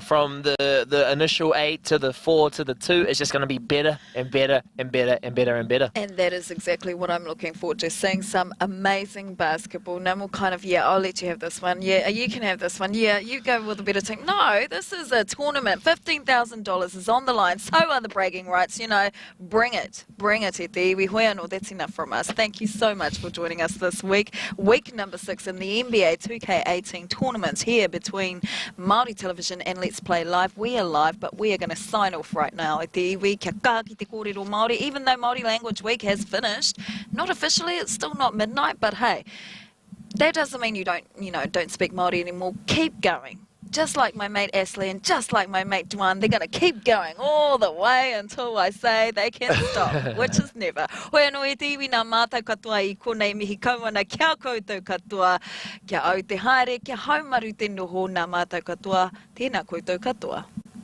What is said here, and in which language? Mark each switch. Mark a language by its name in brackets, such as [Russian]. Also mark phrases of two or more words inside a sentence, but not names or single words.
[English] From the initial 8 to the 4 to the 2, it's just going to be better and better and better and better and better. And that is exactly what I'm looking forward to, seeing some amazing basketball. No more kind of, yeah, I'll let you have this one. Yeah, you can have this one. Yeah, you go with a better team. No, this is a tournament. $15,000 is on the line. So are the bragging rights. You know, bring it. Bring it, Ete. [Māori] Iwi hoi anō. [English] That's enough from us. Thank you so much for joining us this week. Week number 6 in the NBA 2K18 tournaments here between Māori Television and Let's Play Live. We are live, but we are going to sign off right now. [Māori] Te iwi, kia kā ki te kōrero Māori. [English] Even though Māori Language Week has finished, not officially, it's still not midnight, but hey, that doesn't mean you don't speak Māori anymore. Keep going. Just like my mate Ashley and just like my mate Duan, they're going to keep going all the way until I say they can stop, which is never. [Māori] Hoi anō e te iwi nā mātou katoa I konei mihi kauana kia koutou katoa, kia au te haere, kia haumaru te noho nā mātou katoa, tēnā koutou katoa.